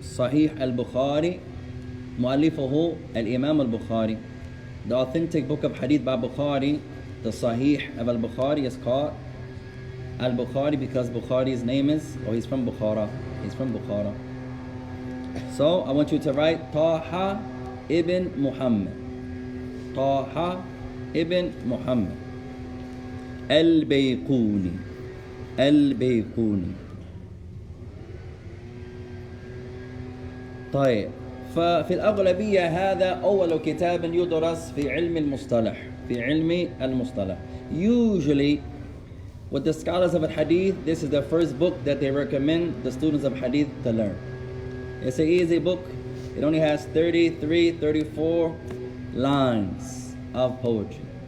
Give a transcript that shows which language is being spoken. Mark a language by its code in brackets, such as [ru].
[ar] Sahih al-Bukhari, مؤلفه الإمام البخاري. [en] The authentic book of hadith by Bukhari, the Sahih of al-Bukhari, is called Al-Bukhari because Bukhari's name is, or he's from Bukhara. He's from Bukhara. So I want you to write Taha ibn Muhammad. Taha ibn Muhammad. Al-Bayquni. Al-Bayquni. [ar] طيب. ففي الأغلبية هذا أول كتاب يدرس في علم المصطلح. في علم المصطلح. [en] Usually, with the scholars of hadith, this is the first book that they recommend the students of hadith to learn. It's an easy book. It only has 33, 34 lines of poetry.